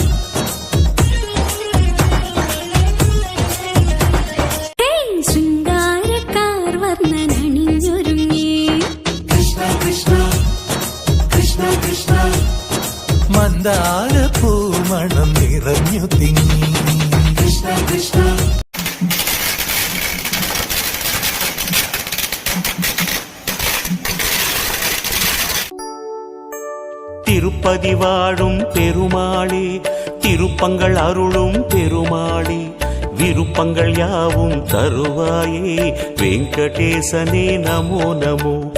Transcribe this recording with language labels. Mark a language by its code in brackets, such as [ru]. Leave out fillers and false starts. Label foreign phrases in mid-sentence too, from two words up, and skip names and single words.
[ml] ശൃംഗാരക്കാർ വർണ്ണനണിഞ്ഞൊരുങ്ങി കൃഷ്ണ കൃഷ്ണ കൃഷ്ണ കൃഷ്ണ മന്ദാര പൂമണം നിറഞ്ഞു തിങ്ങി കൃഷ്ണ കൃഷ്ണ [ta] திருப்பதி வாழும் பெருமாளே திருப்பங்கள் அருளும் பெருமாளே விருப்பங்கள் யாவும் தருவாயே வெங்கடேசனே நமோ நமோ